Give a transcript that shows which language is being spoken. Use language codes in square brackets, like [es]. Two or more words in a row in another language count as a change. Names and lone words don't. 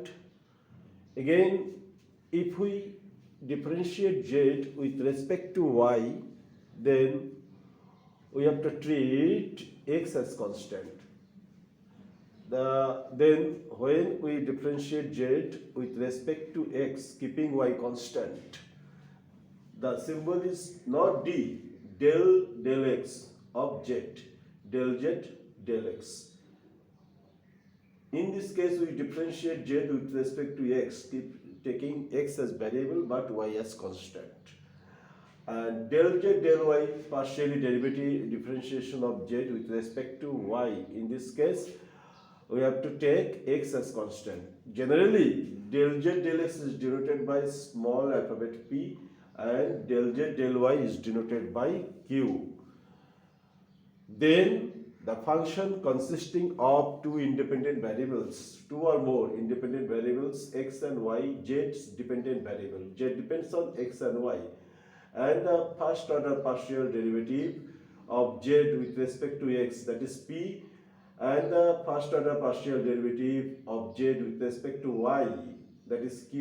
[en] Again, if we differentiate z with respect to y, then we have to treat x as constant. Then when we differentiate z with respect to x, keeping y constant, the symbol is not d, del x of z, del z, del x. In this case, we differentiate z with respect to x, taking x as variable but y as constant. And del z, del y, partially derivative differentiation of z with respect to y. In this case, we have to take x as constant. Generally, del z, del x is denoted by small alphabet p, and del z, del y is denoted by q. Then the function consisting of two independent variables, two or more independent variables x and y, z's dependent variable, z depends on x and y, and the first order partial derivative of z with respect to x, that is p, and the first order partial derivative of z with respect to y, that is q.